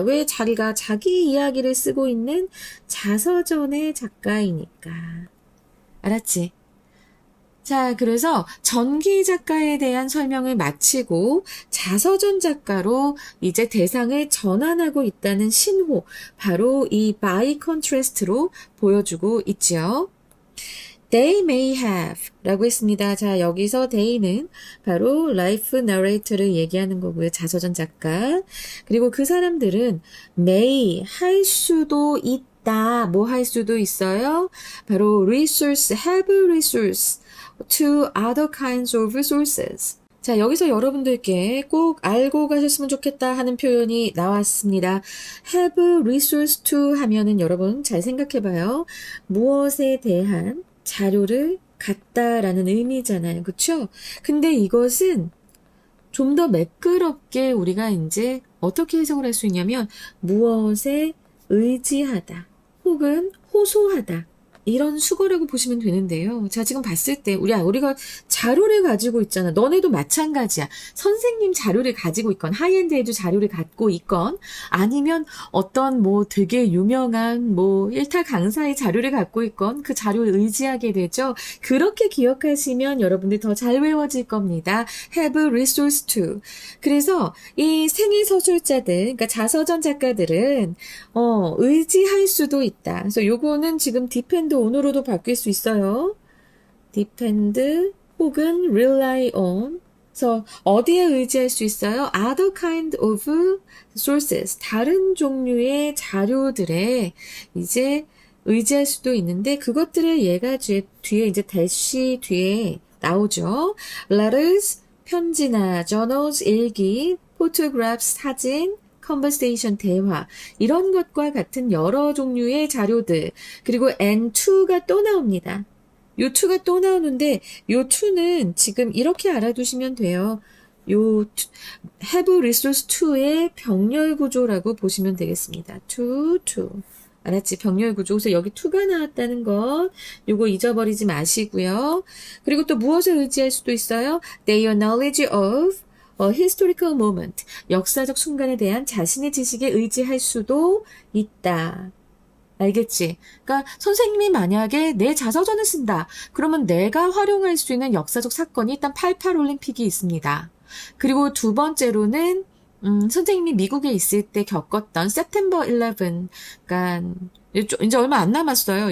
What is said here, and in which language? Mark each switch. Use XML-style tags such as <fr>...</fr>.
<ko>왜 자기가 자기 이야기를 쓰고 있는 자서전의 작가이니까. 알았지? 자, 그래서 전기 작가에 대한 설명을 마치고 자서전 작가로 이제 대상을 전환하고 있다는 신호, 바로 이 by contrast로 보여주고 있죠.</ko> <en>They may have</en> <ko>라고 했습니다. 자, 여기서 they는 바로 life narrator를 얘기하는 거고요. 자서전 작가. 그리고 그 사람들은 may 할 수도 있다. 뭐 할 수도 있어요?</ko> <en>바로 resource, have resource to other kinds of resources.</en> <ko>자, 여기서 여러분들께 꼭 알고 가셨으면 좋겠다 하는 표현이 나왔습니다. have resource to 하면은 여러분 잘 생각해봐요. 무엇에 대한 자료를 갖다라는 의미잖아요. 그쵸? 근데 이것은 좀 더 매끄럽게 우리가 이제 어떻게 해석을 할 수 있냐면 무엇에 의지하다 혹은 호소하다 이런 수거라고 보시면 되는데요. 자, 지금 봤을 때 우리가 자료를 가지고 있잖아. 너네도 마찬가지야. 선생님 자료를 가지고 있건 하이엔드에도 자료를 갖고 있건 아니면 어떤 뭐 되게 유명한 뭐 일탈 강사의 자료를 갖고 있건 그 자료를 의지하게 되죠. 그렇게 기억하시면 여러분들 더 잘 외워질 겁니다.</ko> <en>have resource to.</en> <ko>그래서 이 생애 서술자들, 그러니까 자서전 작가들은 의지할 수도 있다. 그래서 요거는 지금 depend on으로도 바뀔 수 있어요.</ko> <en>depend 혹은 rely on.</en> <ko>그래서 어디에 의지할 수 있어요?</ko> <en>other kind of sources.</en> <ko>다른 종류의 자료들에 이제 의지할 수도 있는데 그것들을 얘가 뒤에 이제 dash 뒤에 나오죠. letters, 편지나 journals, 일기, photographs, 사진, conversation, 대화 이런 것과 같은 여러 종류의 자료들 그리고 and to가 또 나옵니다. 요 to가 또 나오는데 요 to는 지금 이렇게 알아두시면 돼요. 요 have resource to의 병렬 구조라고 보시면 되겠습니다. to. 알았지? 병렬 구조. 그래서 여기 to가 나왔다는 것 요거 잊어버리지 마시고요. 그리고 또 무엇을 의지할 수도 있어요?</ko> <en>their knowledge of a historical moment.</en> <ko>역사적 순간에 대한 자신의 지식에 의지할 수도 있다. 알겠지? 그러니까 선생님이 만약에 내 자서전을 쓴다. 그러면 내가 활용할 수 있는 역사적 사건이 일단 88 올림픽이 있습니다. 그리고 두 번째로는 선생님이 미국에 있을 때 겪었던 September 11, 그러니까 이제 얼마 안 남았어요.</ko>